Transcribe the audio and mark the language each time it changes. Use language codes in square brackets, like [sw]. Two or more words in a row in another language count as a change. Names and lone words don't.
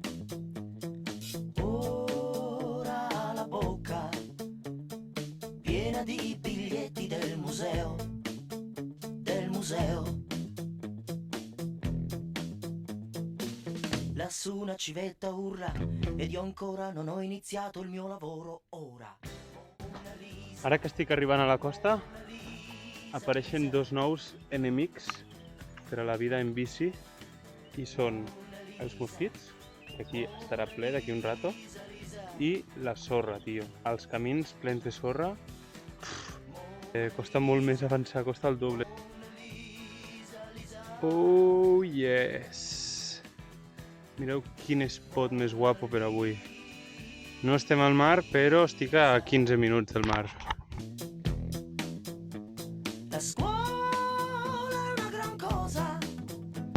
[it] Ora ha la bocca piena di biglietti del museo, del museo. Lassù una civetta urla ed io ancora non ho iniziato il mio lavoro ora. [ca] Ara que estic arribant a la costa, apareixen 2 nous enemics per a la vida en bici, i són els mosquits, que aquí estarà ple d'aquí un rato, i la sorra, tio. Els camins plens de sorra, costa molt més avançar, costa el doble. [en] Oh, yes! [ca] Mireu quin spot més guapo per avui. No estem al mar, però estic a 15 minuts del mar. [it] La scuola è una gran cosa